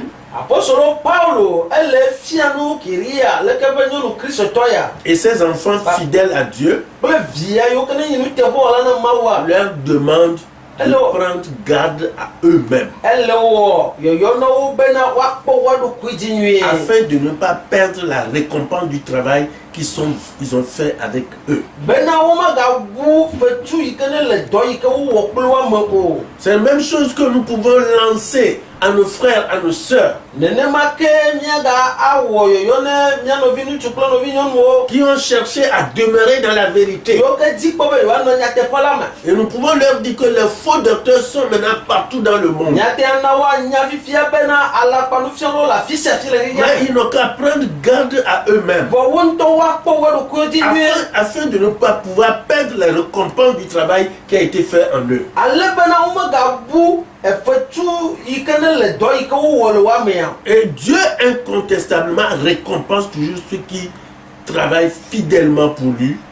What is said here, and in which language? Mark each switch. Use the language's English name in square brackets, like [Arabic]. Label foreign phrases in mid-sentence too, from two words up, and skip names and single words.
[Ewe] apostolo paulo ele fia nu kiria leke be nyɔnu kristotɔ ya [French] et ses enfants fidèles à Dieu [Ewe] kple via yiwo ke ne yi nuteƒewɔla ne mawua [French] leur demandent de Hello. prendre garde à eux-mêmes, [Ewe] ele wɔ yɔyɔ na wo bena woakpɔ woaɖokui dzi nyuie [French] afin de ne pas perdre la récompense du travail ils ont fait avec eux. [Ewe] bena womagawu fetu yi ke ne le dɔ yi ke wowɔ kple woame o [French] C'est la même chose que nous pouvons lancer à nos frères, à nos sœurs, [Ewe] nenema ke miaga awɔ yɔyɔ ne mia nɔvi ŋutsu kple nɔvi nyɔnuwo [French] qui ont cherché à demeurer dans la vérité. [Ewe] yiwo ke dzi kpɔ be yewoanɔ nyateƒe la me [French] Et nous pouvons leur dire que les faux docteurs sont maintenant partout dans le monde. [Ewe] miate na woanya fifia bena alakpanufialawo le afi sia afi le [French] Mais [Ewe] xexea [French] ils n'ont qu'à prendre garde à eux-mêmes. [Ewe] vɔ wo ŋutɔ [French] afin de ne pas pouvoir perdre la récompense du travail qui a été fait en eux. Et Dieu incontestablement récompense toujours ceux qui travaillent fidèlement pour lui.